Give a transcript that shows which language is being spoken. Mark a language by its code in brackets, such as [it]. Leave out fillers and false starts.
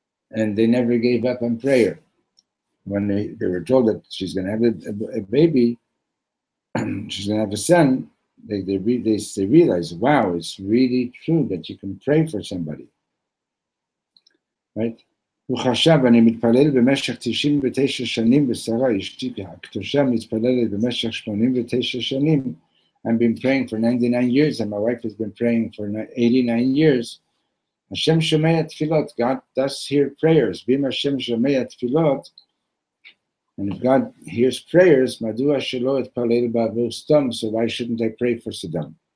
[en] And they never gave up on prayer. When they were told that she's going to have a baby, she's going to have a son, they realized, wow, it's really true that you can pray for somebody, right? [he] הוא חשב, אני מתפלל במשך 99 שנים ושרה אשתי הקדושה מתפללת במשך 89 שנים. [en] I've been praying for 99 years, and my wife has been praying for 89 years. [he] Hashem shomea tefilot. [en] God does hear prayers. [he] Bim Hashem shomea tefilot. [en] And if God hears prayers, [he] madua shelo etpalel ba'avur stam. [en] So why shouldn't I pray for Saddam?